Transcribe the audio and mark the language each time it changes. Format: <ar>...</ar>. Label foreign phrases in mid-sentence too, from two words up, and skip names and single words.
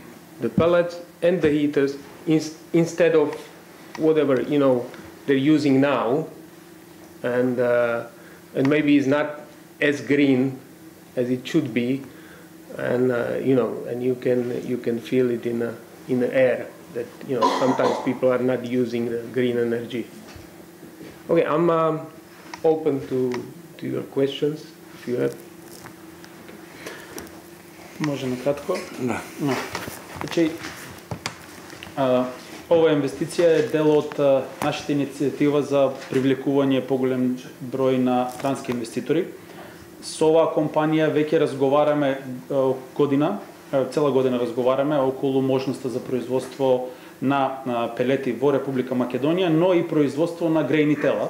<en>the pellets and the heaters, instead of whatever they're using now, and maybe it's not as green as it should be, and and you can feel it in the air that sometimes people are not using the green energy. Okay, I'm open to your questions if you have.</en> <mk>Може накратко? Да. Значи, ова инвестиција е дел од нашата иницијатива за привлекување поголем број на странски инвеститори. Со оваа компанија веќе разговараме цела година разговараме околу можноста за производство на пелети во Република Македонија, но и производство на грејни тела.</mk>